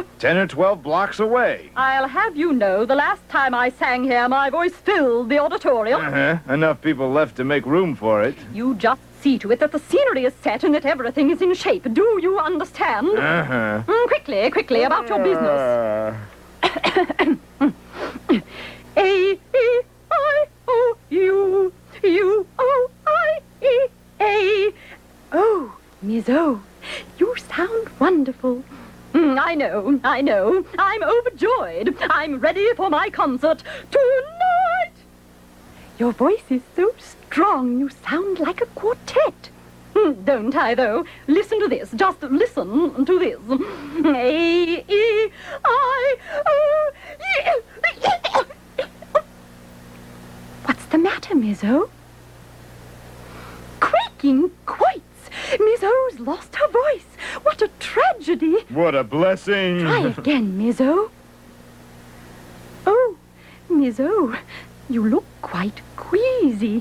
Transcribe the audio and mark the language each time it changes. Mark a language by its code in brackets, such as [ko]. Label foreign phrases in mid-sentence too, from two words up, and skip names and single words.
[en] 10 or 12 blocks away. I'll have you know, the last time I sang here, my voice filled the auditorium. Uh-huh. Enough people left to make room for it. You just see to it that the scenery is set and that everything is in shape. Do you understand? Uh-huh. Quickly, about your business. A-E-I-O-U, U-O-I-E-A. Oh, Miss O, you sound wonderful. I know. I'm overjoyed. I'm ready for my concert tonight. Your voice is so strong, you sound like a quartet. Don't I, though? Listen to this. Just listen to this. A-E-I-O-U. What's the matter, Miss O? Creaking quoits. Miss O's lost her voice. What a tragedy. What a blessing. Try again, Miss O. Oh, Miss O, you look quite queasy.